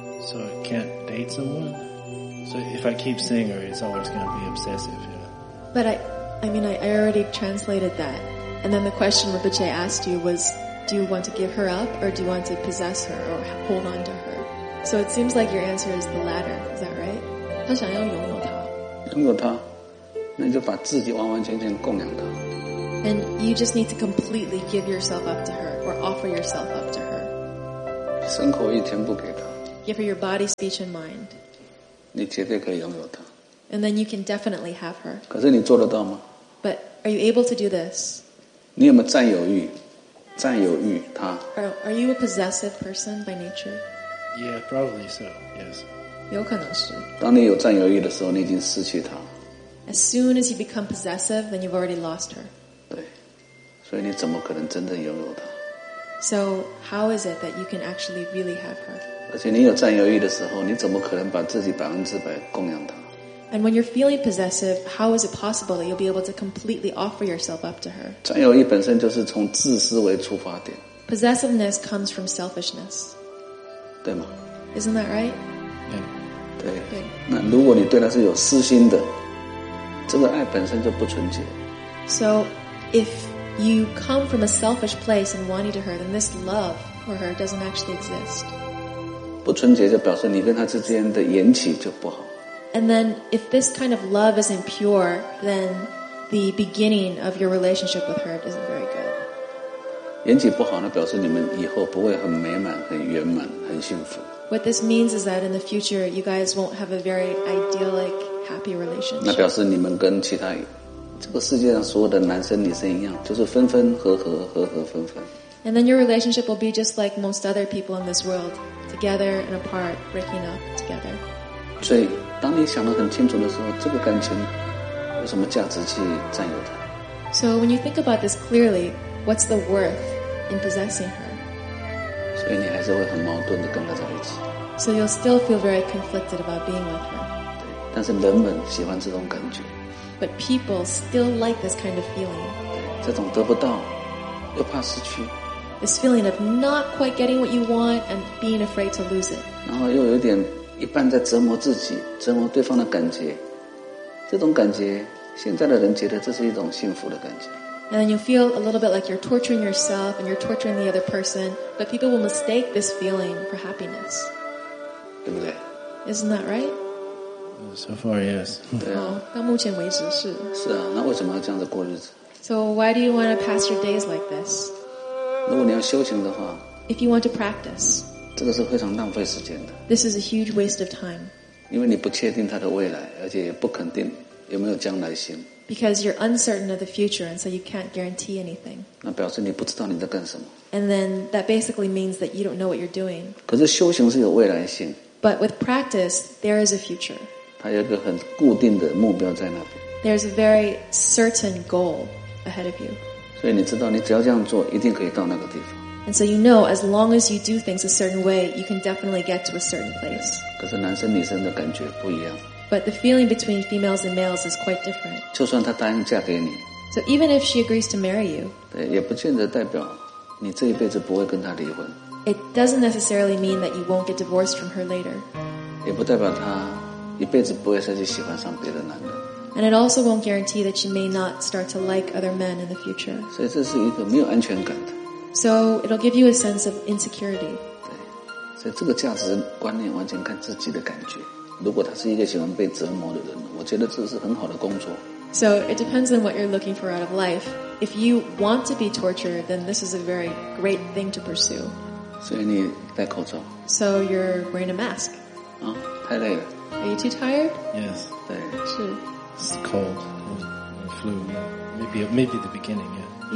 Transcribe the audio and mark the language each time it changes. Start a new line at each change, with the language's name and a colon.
English: So I can't date someone? So if I keep seeing her, it's always going to be obsessive, yeah. But I already translated that. And then the question Rinpoche asked you was, do you want to give her up or do you want to possess her or hold on to her? So it seems like your answer is the latter, is that right?
Chinese: 他想要拥有她。拥有她，那你就把自己完完全全供养她。
English: And you just need to completely give yourself up to her, or offer yourself up to her.
Chinese: 身口意全部给她。
English: Give her your body, speech, and mind.
Chinese: 你绝对可以拥有她。
English: And then you can definitely have her.
Chinese: 可是你做得到吗？
English: But are you able to do this?
Chinese: 你有没有占有欲？占有欲她。
English: Are you a possessive person by nature? Yeah, probably so, yes.
Chinese: 有可能是。当你有占有欲的时候，你已经失去她。
English: As soon as you become possessive, then you've already lost her.
Chinese: 所以你怎么可能真正拥有她？
English: So how is it that you can actually really have her?
Chinese: 而且你有占有欲的时候，你怎么可能把自己百分之百供养她？
English: And when you're feeling possessive, how is it possible that you'll be able to completely offer yourself up to her?
Chinese: 占有欲本身就是从自私为出发点。
English: Possessiveness comes from selfishness.
Chinese: 对吗？
English: Isn't that right?
Chinese: 对。那如果你对她是有私心的，这个爱本身就不纯洁。
English: So, if you come from a selfish place and wanting to her, then this love for her doesn't actually exist.
Chinese: 不纯洁就表示你跟她之间的缘起就不好。
English: And then, if this kind of love isn't pure, then the beginning of your relationship with her isn't very good.
Chinese: 缘起不好呢，表示你们以后不会很美满、很圆满、很幸福。
English: What this means is that in the future, you guys won't have a very idyllic, happy relationship.
Chinese: 那表示你们跟其他这个世界上所有的男生、女生一样，就是分分合合、合合分分。
English: And then your relationship will be just like most other people in this world, together and apart, breaking up together.
Chinese: 所以当你想得很清楚的时候，这个感情有什么价值去占有它？
English: So when you think about this clearly, what's the worth in possessing her?
Chinese: 所以你还是会很矛盾地跟她在一起。
English: So you'll still feel very conflicted about being with her.
Chinese: 对，但是人们喜欢这种感觉。
English: But people still like this kind of feeling.
Chinese: 对，这种得不到，又怕失去。
English: This feeling of not quite getting what you want and being afraid to lose it.
Chinese: 然后又有点一半在折磨自己，折磨对方的感觉。这种感觉，现在的人觉得这是一种幸福的感觉。
English: And then you feel a little bit like you're torturing yourself and you're torturing the other person, but people will mistake this feeling for happiness.
Chinese: 对不对？
English: Isn't that right? So far, yes.
Chinese: 对啊。到目前为止是。是啊，那为什么要这样子过日子？
English: So why do you want to pass your days like this?
Chinese: 如果你要修行的话。
English: If you want to practice.
Chinese: 这个是非常浪费时间的。
English: This is a huge waste of time.
Chinese: 因为你不确定他的未来，而且也不肯定有没有将来性。
English: Because you're uncertain of the future, and so you can't guarantee anything.
Chinese: 那表示你不知道你在干什么。
English: And then that basically means that you don't know what you're doing.
Chinese: 可是修行是有未来性。
English: But with practice, there is a future.
Chinese: 它有一个很固定的目标在那边。
English: There's a very certain goal ahead of you.
Chinese: 所以你知道，你只要这样做，一定可以到那个地方。
English: And so you know, as long as you do things a certain way, you can definitely get to a certain place.
Chinese: 可是男生女生的感觉不一样。
English: But the feeling between females and males is quite different.
Chinese: 就算她答应嫁给你。
English: So even if she agrees to marry you.
Chinese: 对，也不见得代表你这一辈子不会跟她离婚。
English: It doesn't necessarily mean that you won't get divorced from her later.
Chinese: 也不代表她一辈子不会再去喜欢上别的男人。
English: And it also won't guarantee that she may not start to like other men in the future.
Chinese: 所以这是一个没有安全感的。
English: So it'll give you a sense of insecurity.
Chinese: 对，所以这个价值观念完全看自己的感觉。如果他是一个喜欢被折磨的人，我觉得这是很好的工作。
English: So it depends on what you're looking for out of life. If you want to be tortured, then this is a very great thing to pursue.
Chinese: 所以你戴口罩。
English: So you're wearing a mask.
Chinese: 啊，太累了。
English: Are you too tired? Yes.
Chinese: 对。是。
English: It's cold. Flu. Maybe the beginning. Yeah.